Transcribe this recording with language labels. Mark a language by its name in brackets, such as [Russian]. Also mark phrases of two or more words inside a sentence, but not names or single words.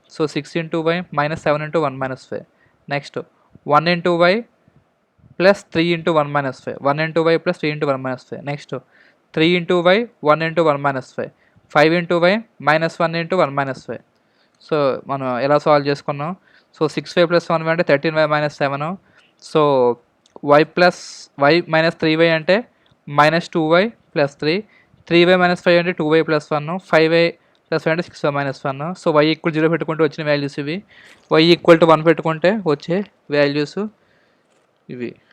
[Telugu] సో 6 × y -7 × 1 - 5. నెక్స్ట్ 1 × y ప్లస్ 3 × 1 - 5. 1 × y ప్లస్ 3 × 1 - 5. నెక్స్ట్ 3 × y 1 × 1 - 5. 5 × y -1 × 1 - 5. సో మనం ఎలా సాల్వ్ చేసుకున్నాం, సో 6y + 1y అంటే 13y - 7. సో y - 3y అంటే -2y + 3. 3y - 5 అంటే 2y + 1. 5y + 5 అంటే 6y - 1. సో y = 0 పెట్టుకుంటే వచ్చిన వాల్యూస్ ఇవి, y = 1 పెట్టుకుంటే వచ్చే వాల్యూస్ ఇవి.